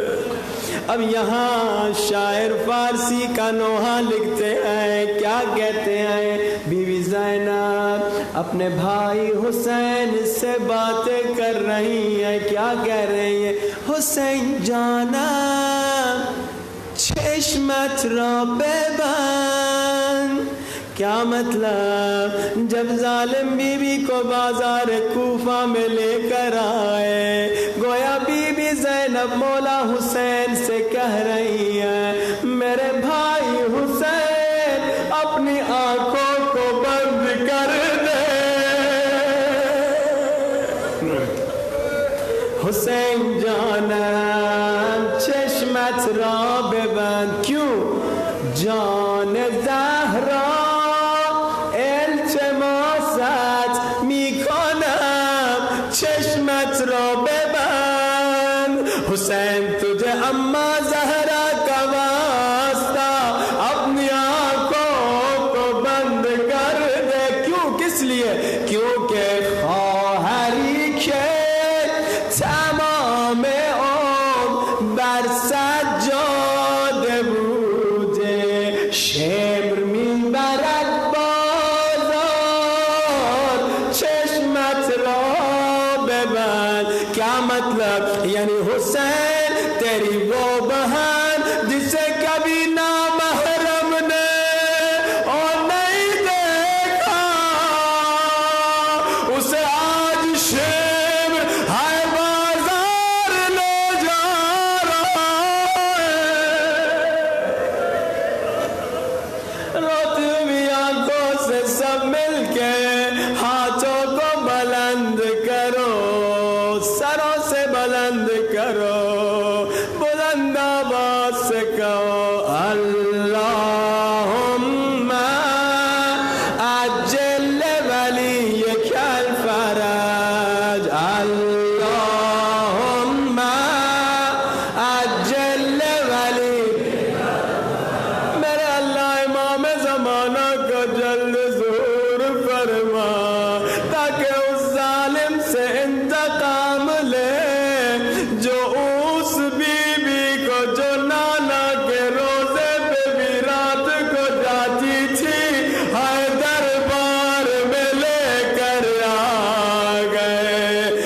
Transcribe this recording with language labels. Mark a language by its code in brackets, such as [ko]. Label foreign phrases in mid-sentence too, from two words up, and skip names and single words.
[ur] اب یہاں شاعر فارسی کا نوحہ لکھتے ہیں, کیا کہتے ہیں؟ بیوی زینب اپنے بھائی حسین سے باتیں کر رہی ہیں, کیا کہہ رہی ہیں؟ [fa] حسین جانا چشمت را ببند. [ur] کیا مطلب؟ جب ظالم بی بی کو بازار کوفہ میں لے کر آئے, گویا بی بی زینب مولا حسین سے کہہ رہی ہے میرے بھائی حسین اپنی آنکھوں کو بند کر دے. [fa] حسین جانا چشمت را ببند. کیوں؟ جان زہرا التماست میکنم چشمت را ببند. [ur] حسین تجھے اما زہرا کا واسطہ اپنی آنکھوں کو بند کر دے. کیوں؟ کس لیے؟ کیونکہ [fa] خواہری کے تمام عمر بر سجاد بوده, شمر میبرد بازار چشمت را ببند. [ur] کیا مطلب؟ یعنی حسین تیری وہ بہن جسے کبھی نامحرم نے اور نہیں دیکھا, اسے آج شمر ہائے بازار لے جا رہا ہے. روتی ہوئی آنکھوں سے سب مل کے ہاتھوں کو بلند کرو, سروں سے بلند کرو, بلند آواز سے کہو [ar] اللہم عجل ولیک الفرج, اللہم عجل ولیک. [ur] میرے اللہ امام زمانہ کو جلد ظہور فرما تاکہ اس ظالم سے انتقام لے جو اس بی بی کو جو نانا کے روزے پہ بھی رات کو جاتی تھی ہائے دربار میں لے کر آ گئے.